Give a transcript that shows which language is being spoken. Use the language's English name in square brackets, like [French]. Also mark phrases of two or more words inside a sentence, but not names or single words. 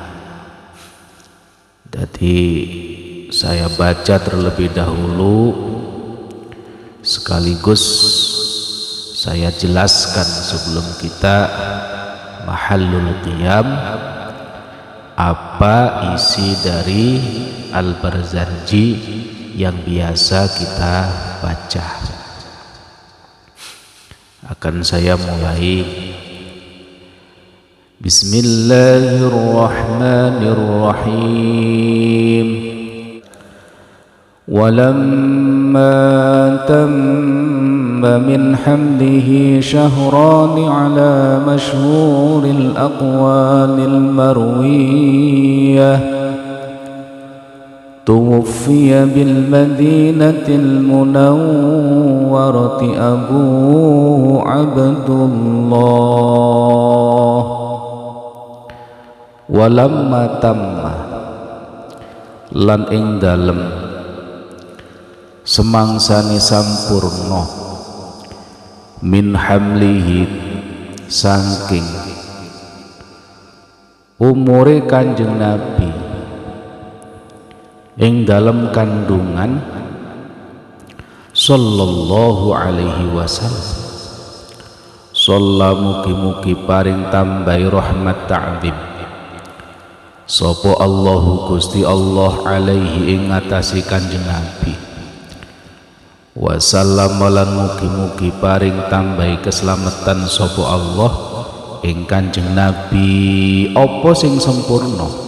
[Indonesian] Jadi saya baca terlebih dahulu, sekaligus saya jelaskan sebelum kita [Arabic] محل القيام, [Indonesian] apa isi dari Al-Barzanji yang biasa kita baca. Akan saya mulai. Bismillahirrahmanirrahim. [Arabic] ولما تم من حمله شهران على مشهور الأقوال المروية توفي بالمدينة المنورة أبوه عبد الله. ولما تم [Javanese] lan ing dalem semangsane sampurna [Arabic] من حمله [Javanese] saking umure Kanjeng Nabi ing dalem kandungan [Arabic] صلى الله عليه وسلم. [Javanese] Sallallahu mugi-mugi paring tambahi rahmat ta'zim sapa Allahu Gusti Allah alaihi ing ngatasi Kanjeng Nabi, wasallam lan mugi-mugi paring tambahi keselamatan sapa Allah ing Kanjeng Nabi apa sing sempurna.